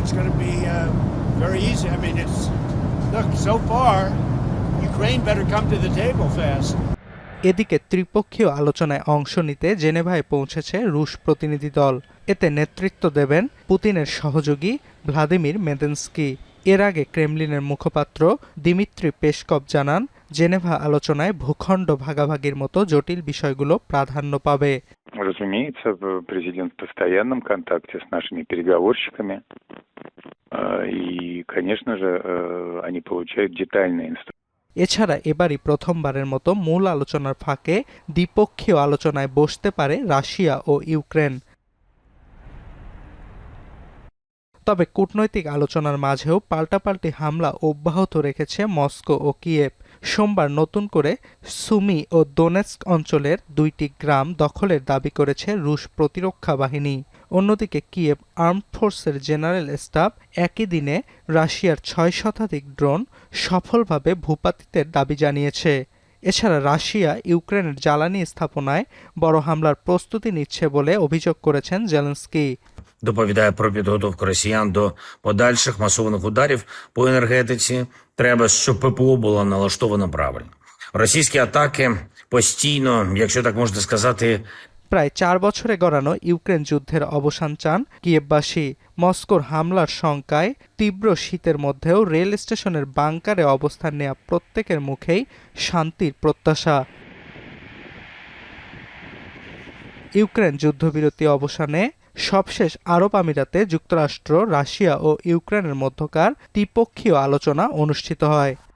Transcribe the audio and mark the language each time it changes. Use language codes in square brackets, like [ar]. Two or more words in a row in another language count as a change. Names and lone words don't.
[bn] এদিকে ত্রিপক্ষীয় আলোচনায় অংশ নিতে জেনেভায় পৌঁছেছে রুশ প্রতিনিধি দল। এতে নেতৃত্ব দেবেন পুতিনের সহযোগী ভ্লাদিমির মেদেনস্কি। এর আগে ক্রেমলিনের মুখপাত্র দিমিত্রি পেসকভ জানান, জেনেভা আলোচনায় ভূখণ্ড ভাগাভাগির মতো জটিল বিষয়গুলো প্রাধান্য পাবে। [ru] Разумеется, президент в постоянном контакте с нашими переговорщиками. И, конечно же, они получают детальные инструкции. [bn] এছাড়া এবারই প্রথমবারের মতো মূল আলোচনার ফাঁকে দ্বিপক্ষীয় আলোচনায় বসতে পারে রাশিয়া ও ইউক্রেন। তবে কূটনৈতিক আলোচনার মাঝেও পাল্টাপাল্টি হামলা অব্যাহত রেখেছে মস্কো ও কিয়েভ। সোমবার নতুন করে সুমি ও দোনেৎস্ক অঞ্চলের 2টি গ্রাম দখলের দাবি করেছে রুশ প্রতিরক্ষা বাহিনী। অন্যদিকে কিয়েভ আর্মড ফোর্সের জেনারেল স্টাফ একই দিনে রাশিয়ার 6 শতাধিক ড্রোন সফলভাবে ভূপাতিতের দাবি জানিয়েছে। এছাড়া রাশিয়া ইউক্রেনের জ্বালানি স্থাপনায় বড় হামলার প্রস্তুতি নিচ্ছে বলে অভিযোগ করেছেন জেলেনস্কি। [uk] Доповідає про підготовку росіян до подальших масованих ударів по енергетиці. Треба, щоб ППО було налаштовано правильно. Російські атаки постійно, якщо так можна сказати, [bn] প্রায় 4 বছরে গড়ানো ইউক্রেন যুদ্ধের অবসান চান কিয়েভবাসী। মস্কোর হামলার শঙ্কায় তীব্র শীতের মধ্যেও রেল স্টেশনের বাংকারে অবস্থান নেওয়া প্রত্যেকের মুখেই শান্তির প্রত্যাশা। ইউক্রেন যুদ্ধবিরতি অবসানে সবশেষ আরব আমিরাতে যুক্তরাষ্ট্র, রাশিয়া ও ইউক্রেনের মধ্যকার দ্বিপক্ষীয় আলোচনা অনুষ্ঠিত হয়।